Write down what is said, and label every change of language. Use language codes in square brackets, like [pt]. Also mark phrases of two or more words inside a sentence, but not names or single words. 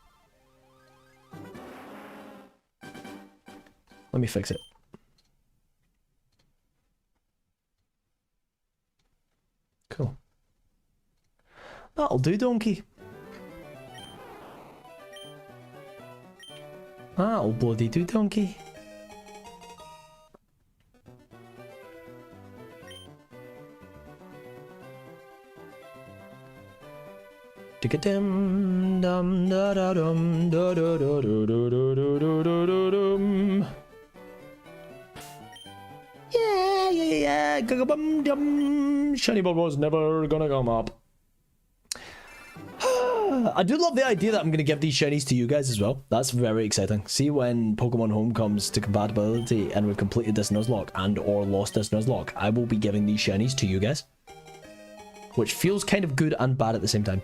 [en] Let me fix it. Cool. That'll do, donkey. That'll bloody do, donkey. Dum dum da da dum da da da da da da da da dum. Yeah. Gagabum dum. Shiny bug was never gonna come up. I do love the idea that I'm gonna give these shinies to you guys as well. That's very exciting. See, when Pokemon Home comes to compatibility and we've completed this Nuzlocke and or lost this Nuzlocke, I will be giving these shinies to you guys. Which feels kind of good and bad at the same time.